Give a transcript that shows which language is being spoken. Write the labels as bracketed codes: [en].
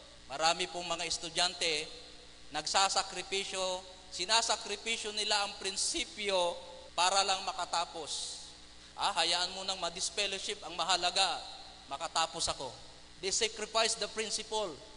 [tl] Marami pong mga estudyante nagsasakripisyo, sinasakripisyo nila ang prinsipyo para lang makatapos. Hayaan mo nang ma-disfellowship, ang mahalaga, makatapos ako. [en] They sacrifice the principle.